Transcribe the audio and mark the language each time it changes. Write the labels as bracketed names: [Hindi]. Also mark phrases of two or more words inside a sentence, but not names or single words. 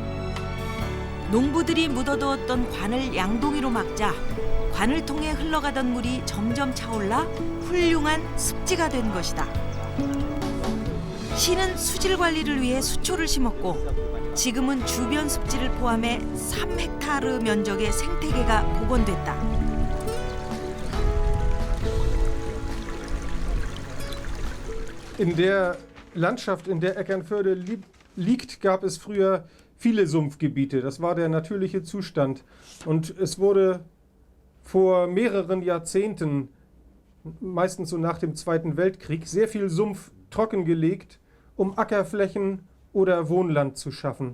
[Korean] 농부들이 묻어두었던 관을 양동이로 막자 관을 통해 흘러가던 물이 점점 차올라 훌륭한 습지가 된 것이다. 시는 수질 관리를 위해 수초를 심었고 지금은 주변 습지를 포함해 3헥타르 면적의 생태계가 복원됐다. [German] In der Landschaft, in der Eckernförde liegt, gab es früher viele Sumpfgebiete. Das war der natürliche Zustand. Und es wurde vor mehreren Jahrzehnten, meistens so nach dem Zweiten Weltkrieg, sehr viel Sumpf trockengelegt, um Ackerflächen oder Wohnland zu schaffen.